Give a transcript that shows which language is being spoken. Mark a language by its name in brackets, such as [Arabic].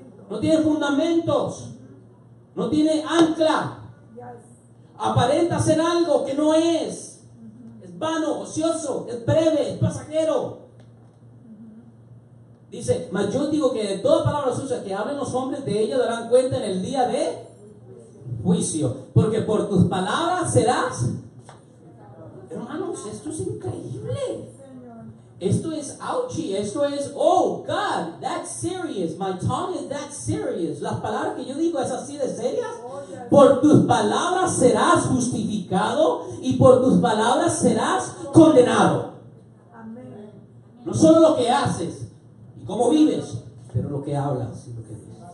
[Spanish] No tiene fundamentos, no tiene ancla, aparenta ser algo que no es vano, ocioso, es breve, es pasajero. Dice, mas yo digo que de toda palabra ociosa que hablen los hombres, de ella darán cuenta en el día de juicio, porque por tus palabras serás. Hermanos, esto es increíble. Esto es [English] ouchy, [Spanish] esto es, [English] oh God, that's serious, my tongue is that serious. [Spanish] Las palabras que yo digo es así de serias. Por tus palabras serás justificado y por tus palabras serás condenado. No solo lo que haces y cómo vives, pero lo que hablas y lo que dices.